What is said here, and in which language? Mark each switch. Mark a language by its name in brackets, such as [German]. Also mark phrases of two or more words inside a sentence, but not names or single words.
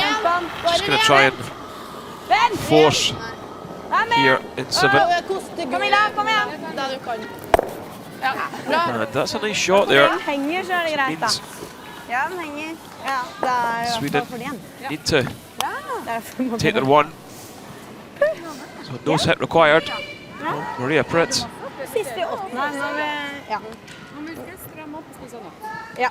[English] Just going to try and force here in 7. [Norwegian] Camilla, kom igjen! [English] And that's a nice shot there. [Norwegian] Den henger, så er det greit da. [English] Means [Norwegian] Ja, den henger. Ja, det er jo [English] Sweden [Norwegian] for den. [English] need to [Norwegian] Derfor må [English] take their one. So no set required. Oh, Maria Pritz. [Norwegian] Siste i 8. Når vi... Ja. Ja.